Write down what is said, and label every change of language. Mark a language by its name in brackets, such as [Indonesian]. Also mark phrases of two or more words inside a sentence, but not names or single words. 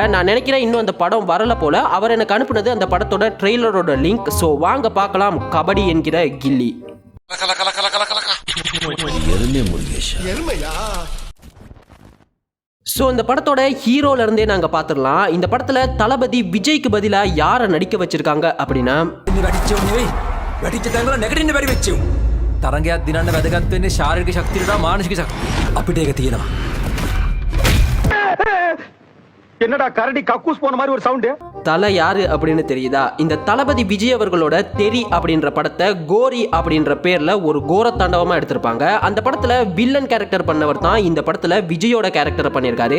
[Tamil] நான் நினைக்கிறேன் இன்னும் அந்த படம் வரல போல. அவர் எனக்கு அனுப்புனது அந்த படத்தோட ட்ரெய்லரோட லிங்க். ஸோ வாங்க பார்க்கலாம் கபடி என்கிற கில்லி. ஸோ இந்த படத்தோட ஹீரோல இருந்தே நாங்கள் பார்த்துடலாம். இந்த படத்தில் தளபதி விஜய்க்கு பதிலாக யாரை நடிக்க வச்சிருக்காங்க அப்படின்னா [Sinhala] වැටිච්ච තැන්වල නැගිටින්න බැරි වෙච්ච උන්. තරංගයක් දිනන්න වැදගත් වෙන්නේ ශාරීරික ශක්තියට මානසික ශක්තිය. අපිට ඒක තියෙනවා. [Tamil] என்னடா கரடி கக்கூஸ் போன மாதிரி ஒரு சவுண்ட். தலை யாரு அப்படின்னு தெரியுதா? இந்த தளபதி விஜய் அவர்களோட தெரி அப்படின்ற படத்தை கோரி அப்படின்ற பேர்ல ஒரு கோர தாண்டவமா எடுத்திருப்பாங்க. அந்த படத்துல [English] villain character [Tamil] பண்ணவர் தான் இந்த படத்துல விஜயோட கேரக்டர் பண்ணியிருக்காரு.